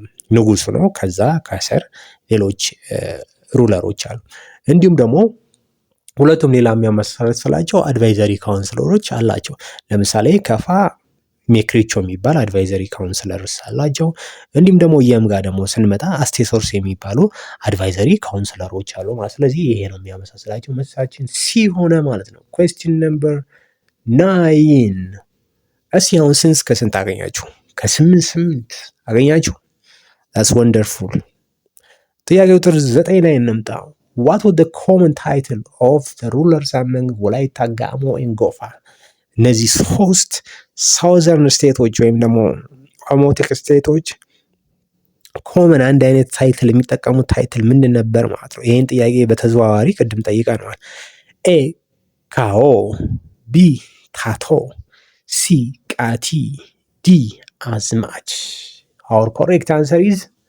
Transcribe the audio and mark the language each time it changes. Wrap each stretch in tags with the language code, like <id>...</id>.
<am>ንጉሱ ነው። ከዛ ከስር ሌሎች ሩለሮች አሉ። እንዲሁም ደግሞ ሁለቱም ሌላ የሚያመሳስላቸው አድቫይዘሪ ካውንስለሮች አላቸው። ለምሳሌ ከፋ ሜክሪቾ የሚባል አድቫይዘሪ ካውንስለርስ አላቸው። እንዲሁም ደግሞ የም ጋር ደግሞ ስንመጣ አስቴሶርስ የሚባሉ አድቫይዘሪ ካውንስለሮች አሉ ማለት። ስለዚህ ይሄ ነው የሚያመሳስላቸው። መልሳችን ሲ ሆነ ማለት ነው።</am> <en>question number 9</en> <am>እስኪ አሁን ስንት እስከ ስንት አገኛችሁ? ከ8 አገኛችሁ?</am> <en>that's wonderful።</en> <am>ጥያቄ ቁጥር 9 ላይ እንምጣ።</am> <en>what was the common title of the rulers among ወላይታ ጋሞ and ጎፋ?</en> <am>እነዚህ ሶስት ሳውዘርን ስቴቶች ወይም ደግሞ ኦሞቲክ ስቴቶች ኮመን አንድ አይነት ታይትል የሚጠቀሙት ታይትል ምንድን ነበር ማለት ነው። ይህን ጥያቄ በተዘዋዋሪ ቅድም ጠይቀነዋል። ኤ ካኦ፣ ቢ ካቶ፣ ሲ ቃቲ፣ ዲ አዝማች።</am> <en>አወር ኮሬክት አንሰር ኢዝ</en>